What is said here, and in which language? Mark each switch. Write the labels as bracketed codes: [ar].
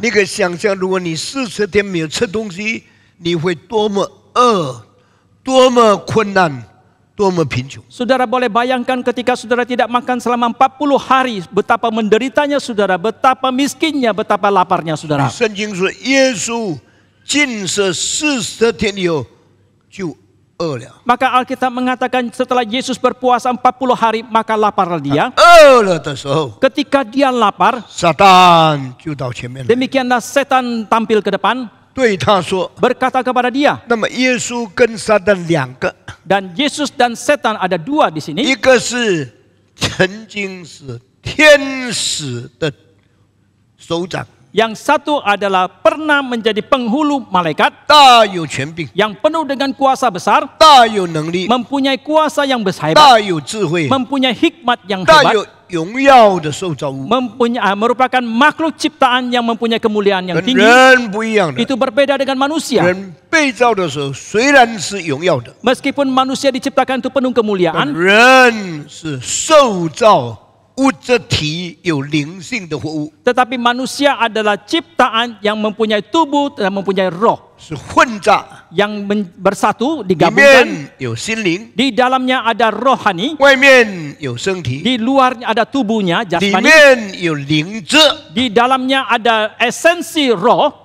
[zh] 你可以想象，如果你40天没有吃东西，你会多么饿，多么困难，多么贫穷。 [id] Saudara boleh bayangkan ketika saudara tidak makan selama 40 hari, betapa menderitanya saudara, betapa miskinnya, betapa laparnya saudara. [zh] 圣经说，耶稣禁食40天以后就饿了， [id] Maka Alkitab mengatakan setelah Yesus berpuasa 40 hari, maka laparlah dia. [zh] 饿了的时候， [id] Ketika dia lapar, [zh] 撒旦就到前面来， [id] demikianlah setan tampil ke depan, [zh] 对他说。 [id] berkata kepada dia. [zh] 那么耶稣跟撒旦两个， [id] Dan Yesus dan setan ada dua di sini. [zh] 一个是曾经是天使的首长， [id] Yang satu adalah pernah menjadi penghulu malaikat, [zh] 大有权柄， [id] yang penuh dengan kuasa besar, [zh] 大有能力， [id] mempunyai kuasa yang hebat, [zh] 大有智慧， [id] mempunyai hikmat yang [zh] 大 [id] hebat, [zh] 有荣耀的受造物， [id] merupakan makhluk ciptaan yang mempunyai kemuliaan yang [zh] 跟 [id] tinggi. [zh] 人不一样的。 [id] Itu berbeda dengan manusia. [zh] 人被造的时候虽然是荣耀的， [id] Meskipun manusia diciptakan itu penuh [zh] 但 [id] kemuliaan, [zh] 人是受造物质体，有灵性的活物， [id] tetapi manusia adalah ciptaan yang mempunyai tubuh dan mempunyai roh [zh] 是混杂， [id] yang bersatu [zh] 里 [id] digabungkan. [zh] 面有心灵， [id] Di dalamnya ada rohani, [zh] 外面有身体， [id] di luarnya ada tubuhnya [zh] 里 [id] jasmani, [zh] 面有灵质， [id] di dalamnya ada esensi roh,